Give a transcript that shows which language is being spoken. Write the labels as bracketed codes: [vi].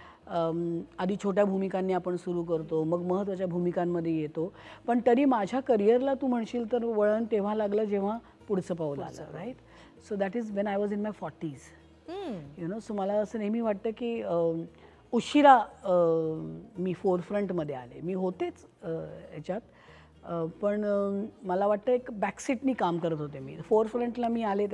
[mr] आधी छोट्या भूमिकांनी आपण सुरू करतो, मग महत्त्वाच्या भूमिकांमध्ये येतो, पण तरी माझ्या करिअरला तू म्हणशील तर वळण तेव्हा लागलं जेव्हा पुढचं पाऊल आलं, right? [en] So that is when I was in my 40s, you know. [mr] So मला असं नेहमी वाटतं की उशिरा मी फोरफ्रंटमध्ये आले। मी होतेच ह्याच्यात, पण मला वाटतं एक बॅकसीटनी काम करत होते मी, फोरफ्रंटला मी आले।